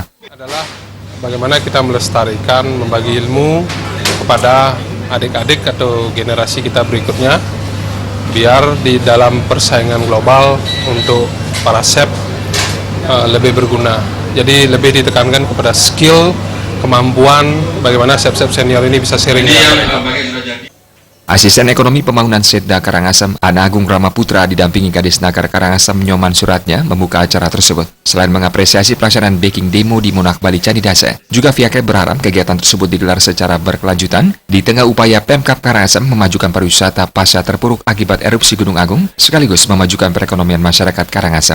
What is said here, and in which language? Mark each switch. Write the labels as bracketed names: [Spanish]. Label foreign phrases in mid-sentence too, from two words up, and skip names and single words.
[Indonesian] Adalah bagaimana kita melestarikan, membagi ilmu kepada adik-adik atau generasi kita berikutnya, biar di dalam persaingan global untuk para chef lebih berguna. Jadi lebih ditekankan kepada skill, kemampuan, bagaimana chef-chef senior ini bisa sharing dengan mereka. Asisten Ekonomi Pembangunan Setda Karangasem, Ana Agung Ramaputra didampingi Kadis Naker Karangasem Nyoman Suratnya membuka acara tersebut. Selain mengapresiasi pelaksanaan [English] baking demo [Indonesian] di Monarch Bali Candidase, juga pihaknya berharap kegiatan tersebut digelar secara berkelanjutan di tengah upaya Pemkab Karangasem memajukan pariwisata pasca terpuruk akibat erupsi Gunung Agung, sekaligus memajukan perekonomian masyarakat Karangasem.